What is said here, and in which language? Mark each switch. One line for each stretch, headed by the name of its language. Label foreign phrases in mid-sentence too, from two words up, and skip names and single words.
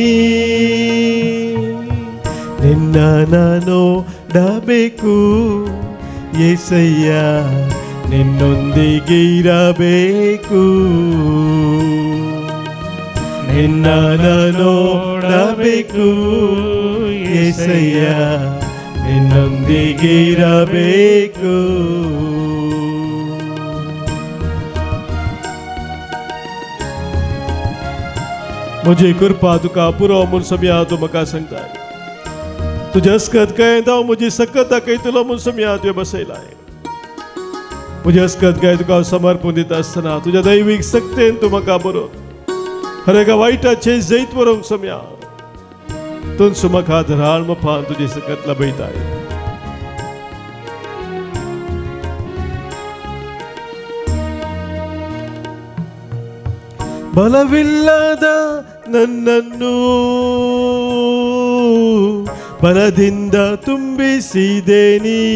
Kannada: ನಿನ್ನ ನೋಡಬೇಕು ಯೆಸಯ್ಯ, ನಿನ್ನೊಂದಿಗಿರಬೇಕು. ನಿನ್ನ ನೋಡಬೇಕು ಯೆಸಯ್ಯ, ನಿನ್ನೊಂದಿಗಿರಬೇಕು.
Konkani: म्हजी कृपा तुका पुरो म्हूण सोम्या तूं म्हाका सांगताय. तुजें अस्कत काय हांव म्हजी सकत दाखयतलो म्हूण सोम्या तुवें बसयलाय. म्हजी अस्कत काय तुका समर्पण दिता आसतना तुज्या दैवीक सक्तेन तूं म्हाका बरोवन हर एका वायटाचें जैत व्हरूंक सोम्या तूं म्हाका धराळ मोफान तुजी सकत लभयताय.
Kannada: ಬಲವಿಲ್ಲದ ನನ್ನನ್ನು ಬಲದಿಂದ ತುಂಬಿಸಿದೆ ನೀ.